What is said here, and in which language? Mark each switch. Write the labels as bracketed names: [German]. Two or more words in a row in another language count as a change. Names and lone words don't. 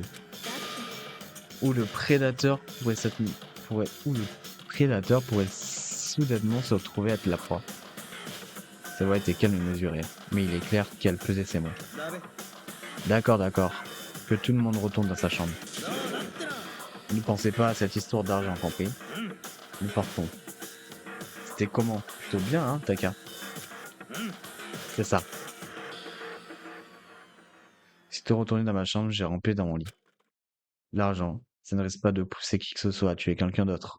[French] Où le prédateur pourrait soudainement se retrouver à être la proie. Sa voix était calme et mesurée, mais il est clair qu'elle pesait ses mots. [Japanese] だべ [French] D'accord, d'accord. Que tout le monde retourne dans sa chambre. [Japanese] そうだってな [French] Ne pensez pas à cette histoire d'argent, compris? Nous partons. C'était comment? Plutôt bien, hein, Taka? C'est ça. Sitôt retourné dans ma chambre, j'ai rampé dans mon lit. L'argent, ça ne risque pas de pousser qui que ce soit à tuer quelqu'un d'autre.